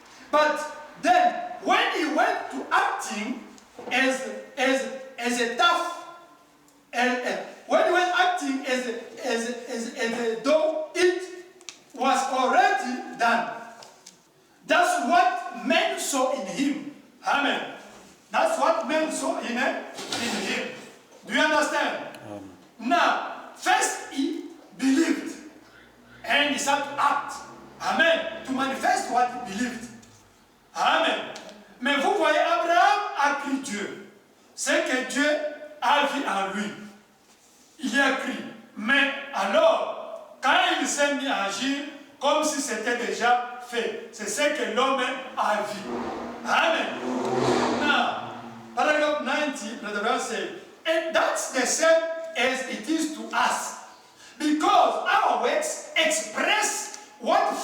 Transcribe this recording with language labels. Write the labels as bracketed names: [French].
[English] But then, when he went to acting as a tough, when he went acting as though it was already done, that's what men saw in him. Amen. That's what men saw in him. Do you understand? Now, first he believed, and he started to act. Amen. To manifest what he believed. Amen. [French] Mais vous voyez, Abraham a cru Dieu. C'est que Dieu a vu en lui. Il a cru. Mais alors, quand il s'est mis à agir, comme si c'était déjà fait, c'est ce que l'homme a vu. Amen. [English] Now, paragraph 90, Brother Brown said, and that's the same as it is to us. Because our works express what